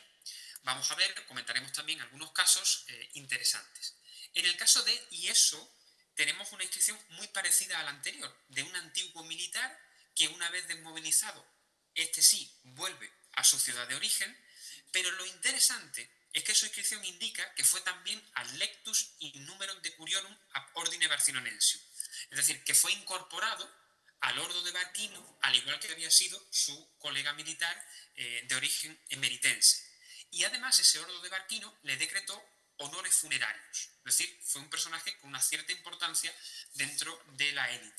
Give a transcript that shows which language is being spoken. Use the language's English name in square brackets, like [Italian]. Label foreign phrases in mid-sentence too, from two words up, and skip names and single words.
[Spanish] Vamos a ver, comentaremos también algunos casos interesantes. En el caso de Ieso, tenemos una inscripción muy parecida a la anterior, de un antiguo militar que una vez desmovilizado, este sí, vuelve a su ciudad de origen, pero lo interesante es que su inscripción indica que fue también [Latin] ad lectus in numerum decuriorum ab ordine Barcinonensium, [Spanish] es decir, que fue incorporado al Ordo de Barquino, al igual que había sido su colega militar de origen emeritense. Y además ese Ordo de Barquino le decretó honores funerarios, es decir, fue un personaje con una cierta importancia dentro de la élite.